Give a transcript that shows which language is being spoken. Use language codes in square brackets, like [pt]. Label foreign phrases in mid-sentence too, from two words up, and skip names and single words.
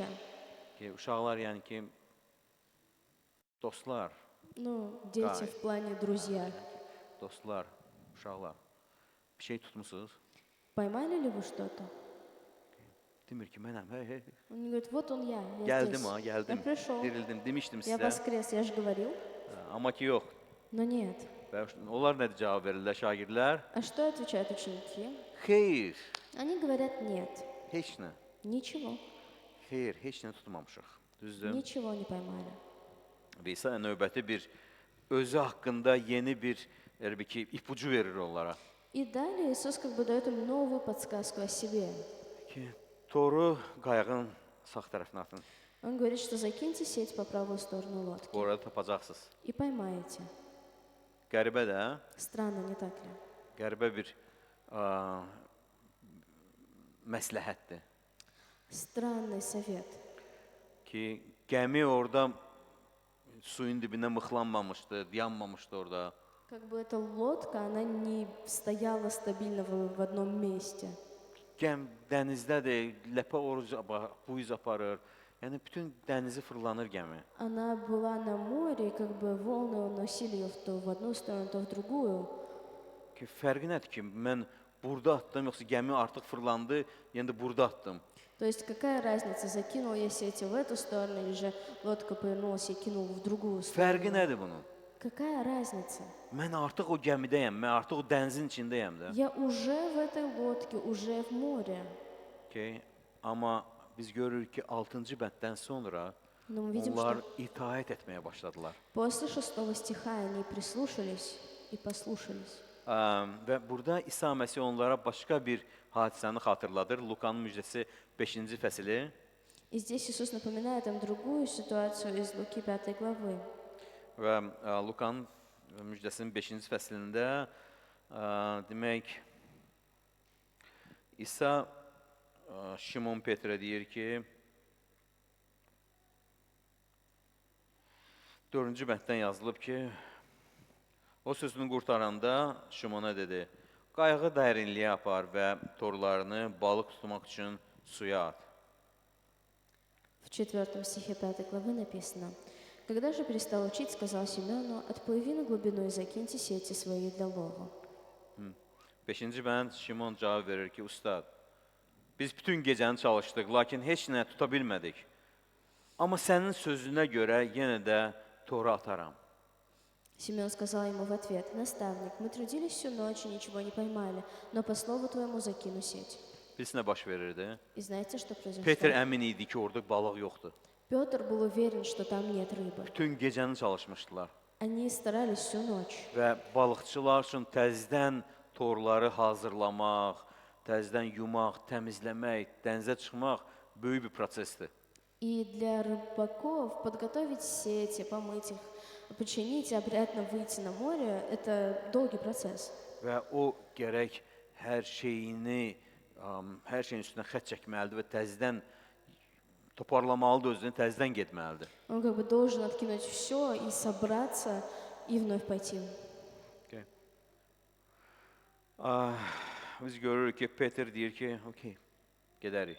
[az] Ki, uşaqlar yəni ki, dostlar, [ru] Ну, дети в плане друзья. [az] dostlar, uşaqlar, bir şey tutmusunuz? [ru] Поймали ли вы что-то? [az] Demir ki, mənəm, hey, [ru] Он мне говорит, вот он я [az] gəldim [ru] здесь. [az] ha, [ru] Я [az] gəldim, [ru] пришел, [az] dirildim, demişdim [ru] я [az] sizə. [ru] воскрес, я же говорил, [az] Amma ki, yox. [ru] но нет. [az] Və onlar nə cavab verirlər şagirdlər? [ru] А что отвечают ученики? [az] Xeyr, [ru] Они говорят, нет, [az] heç nə. [ru] ничего, [az] Xeyr, heç nə tutmamışıq. Düzdür? [ru] ничего не поймали. [az] Və İsa növbəti bir özü haqqında yeni bir ipucu verir onlara. [ru] И далее Иисус как бы дает им новую подсказку о себе. [az] Ki, toru qayığın sağ tərəfinə atın. [ru] Он говорит, что закиньте сеть по правую stорону лодки [az] Bu arada tapacaqsınız. [ru] и поймаете. [az] Qəribə də, [ru] Странно, не так ли? [az] qəribə bir məsləhətdir [ru] Странный совет. [az] ki, gəmi orada suyun dibində mıxlanmamışdı, yanmamışdı orada. [ru] Как бы эта лодка, она не стояла стабильно в одном месте. [az] Dənizdədir, ləpə bu iz aparır. Yəni bütün dənizi fırlanır gəmi. [ru] Она была на море, и как бы волны уносили ее то в одну сторону, то в другую. [az] Ki, fərqi nədir ki, mən burada atdım, yoxsa gəmi artıq fırlandı, yəni də burada atdım. [ru] То есть какая разница, закинул я сети в эту сторону, или же лодка повернулась и кинул в другую [az] Fərqi [ru] сторону? [az] nədir bunun? [ru] Какая разница? [az] Mən artıq o gəmidəyəm, mən artıq o dənizin içindəyəm də. [ru] Я уже в этой лодке, уже в море. [az] Okay. Amma biz görürük ki, 6-cı bənddən sonra [ru] Но мы видим, [az] onlar [ru] что [az] itaət etməyə başladılar. [ru] после 6 стиха они прислушались и послушались. [az] Və burada İsa Məsih onlara başqa bir hadisəni xatırladır. Lukanın müjdəsi 5-ci fəsili. [ru] И здесь Иисус напоминает им другую ситуацию из Луки 5 главы. [az] Və Lukanın müjdəsinin 5-ci fəslində demək İsa Şimon Petrə deyir ki 4-cü bənddən yazılıb ki o sözünü qurtaranda Şimona dedi: "Qayığı dərinliyə apar və torlarını balıq tutmaq üçün suya at." [ru] В 4 стихе 5 главы написано: «Когда же перестал учить, сказал Симеону, отплыви на глубину и закиньте сети свои для лова». [az] 5-ci bənd Şimon cavab verir ki, ustad, biz bütün gecəni çalışdıq, lakin heç nə tuta bilmədik. Amma sənin sözünə görə yenə də toru ataram. [ru] Симеон сказал ему в ответ: «Наставник, мы трудились всю ночь и ничего не поймали, но по слову твоему закину сеть». [az] Biz nə baş verirdi? [ru] И знаете, что произошло? [az] Peter əmin idi ki, orada balıq yoxdur. [ru] Петр был уверен, что там нет рыбы. [az] Bütün gecəni çalışmışdılar. [ru] Они старались всю ночь. [az] Və balıqçılar üçün təzədən torları hazırlamaq, təzədən yumaq, təmizləmək, dənizə çıxmaq böyük bir prosesdir. [ru] И для рыбаков подготовить сети, помыть их, починить и обрядно выйти на море – это долгий процесс. [az] Və o gərək hər şeyin üstünə xətt çəkməlidir və təzədən toparlamalıdır, özünü təzədən getməlidir. [ru] Он как бы должен откинуть все и собраться и вновь пойти. [az] Okay. Biz görürük ki, Peter deyir ki, okey, gedərik.